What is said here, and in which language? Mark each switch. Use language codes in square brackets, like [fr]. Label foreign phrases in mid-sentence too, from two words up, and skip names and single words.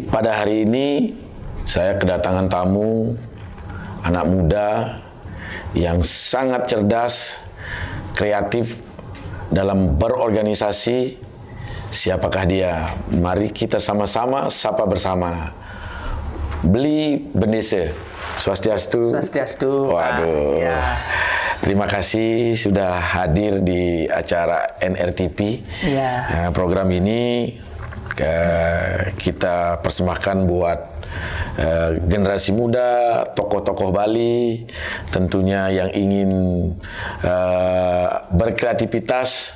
[id] Pada hari ini saya kedatangan tamu, anak muda yang sangat cerdas, kreatif dalam berorganisasi. Siapakah dia? Mari kita sama-sama sapa bersama. Beli Bendesa. Swastiastu. Swastiastu. Waduh. Ya. Terima kasih sudah hadir di acara NRTP. Ya. Program ini kita persembahkan buat generasi muda, tokoh-tokoh Bali, tentunya yang ingin berkreativitas.